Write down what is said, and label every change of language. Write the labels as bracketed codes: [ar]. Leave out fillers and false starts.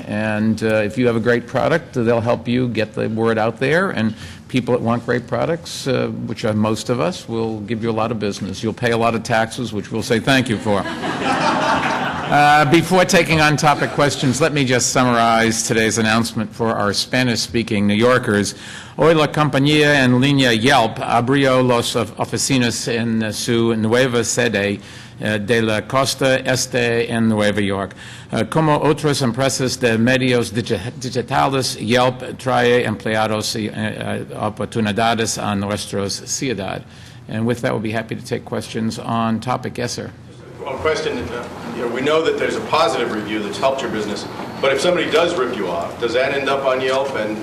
[en] And if you have a great product, they'll help you get the word out there, and people that want great products, which are most of us, will give you a lot of business. You'll pay a lot of taxes, which we'll say thank you for. Before taking on topic questions, let me just summarize today's announcement for our Spanish-speaking New Yorkers. [es] Hoy la compañía en línea Yelp abrió las oficinas en su nueva sede de la costa este en Nueva York. Como otras empresas de medios digitales, Yelp trae empleados y oportunidades a nuestra ciudad. [en] And with that, we'll be happy to take questions on topic. Yes, sir. Well, question, you know, we know that there's a positive review that's helped your business, but if somebody does rip you off, does that end up on Yelp? And